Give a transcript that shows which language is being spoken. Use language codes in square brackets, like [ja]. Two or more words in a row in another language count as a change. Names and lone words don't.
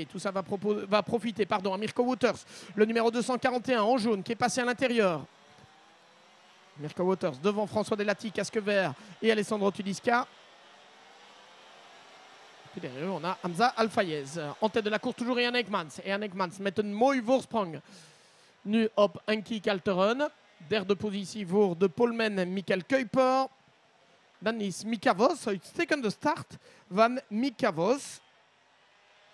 [fr] Tout ça va profiter à Mirko Wouters, le numéro 241 en jaune qui est passé à l'intérieur. Mirko Wouters devant François Delati, casque vert et Alessandro Tudiska. Puis derrière on a Hamza Alfayez. En tête de la course toujours Jan Eijkmans. [nl] Et Jan Eijkmans met een mooi voorsprong nu op Enki Kalteren. Derde positie voor de poleman Michael Kuiper. Dan is Mika Vos, uitstekende start van Mika Vos.